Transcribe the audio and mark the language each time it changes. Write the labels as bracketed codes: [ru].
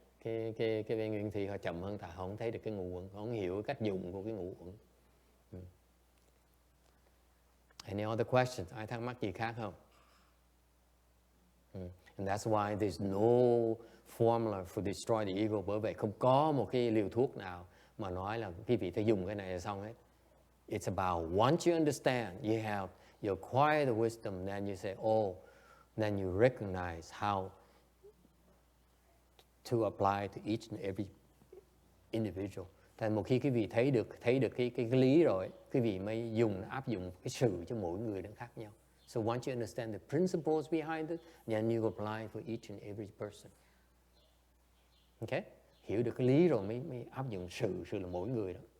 [vi] Cái bên nguyên thủy họ chậm hơn ta, họ không thấy được cái ngũ uẩn, họ không hiểu cách dùng của cái ngũ uẩn. [en] Any other questions? [vi] Ai thắc mắc gì khác không? [en] And that's why there's no formula for destroy the ego. [vi] Bởi vậy không có một cái liều thuốc nào mà nói là quý vị phải dùng cái này là xong hết. [en] It's about once you understand, you acquire the wisdom, then you say, then you recognize how to apply to each and every individual. [vi] Tại một khi quý vị thấy được cái lý rồi, quý vị mới áp dụng cái sự cho mỗi người nó khác nhau. [en] So once you understand the principles behind it, then you apply for each and every person. Okay? [vi] Hiểu được cái lý rồi mới áp dụng sự là mỗi người đó.